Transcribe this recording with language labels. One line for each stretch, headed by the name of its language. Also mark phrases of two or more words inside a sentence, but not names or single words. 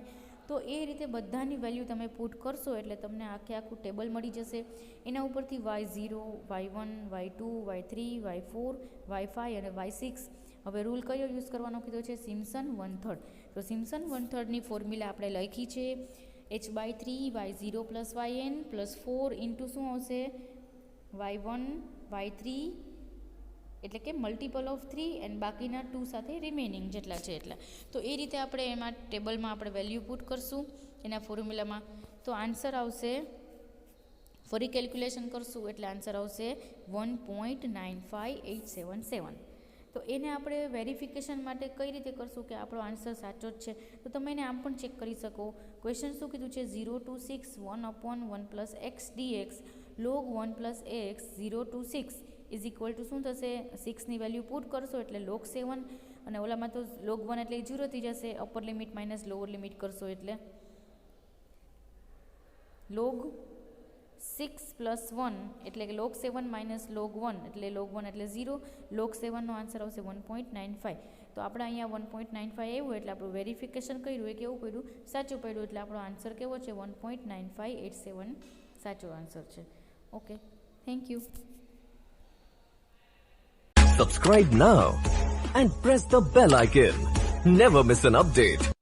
Gujarati: તો એ રીતે બધાની વેલ્યુ તમે પુટ કરશો એટલે તમને આખું ટેબલ મળી જશે. એના ઉપરથી y0, y1, y2, y3, y4, y5 અને y6. હવે રૂલ કયો યુઝ કરવાનો કીધો છે, સિમ્પસન 1/3. તો સિમ્પસન 1/3ની ફોર્મ્યુલા આપણે લખી છે h/3 y0 + yn + 4 ઇન્ટુ શું આવશે y1 y3 એટલે કે
English: multiple of 3 and
Gujarati: બાકીના 2 સાથે રિમેનિંગ જેટલા છે એટલા. તો એ રીતે આપણે એમાં ટેબલમાં આપણે
English: value put
Gujarati: કરશું એના ફોર્મ્યુલામાં. તો આન્સર આવશે, ફરી કેલ્ક્યુલેશન કરશું એટલે આન્સર આવશે 1.95877. તો એને આપણે વેરિફિકેશન માટે કઈ રીતે કરશું કે આપણો આન્સર સાચો જ છે, તો તમે એને આમ પણ ચેક કરી શકો. ક્વેશ્ચન શું કીધું છે 0 to 6 1/1 + x dx log 1 + x 0 to 6
English: is equal to
Gujarati: શું થશે, 6ની વેલ્યુ પુટ કરશો એટલે log 7 અને ઓલામાં તો log 1 એટલે 0 થઈ જશે,
English: upper limit minus lower limit
Gujarati: કરશો એટલે log 6 + 1 એટલે કે log 7 માઇનસ log 1 એટલે log 1 એટલે 0, log 7નો આન્સર આવશે 1.95. તો આપણે અહીંયા 1.95 આવ્યું એટલે આપણું વેરિફિકેશન કર્યું એ કેવું પડ્યું, સાચું પડ્યું, એટલે આપણો આન્સર કેવો છે 1.9587 સાચો આન્સર છે.
English: Okay, thank you. Subscribe now and press the bell icon. Never miss an update.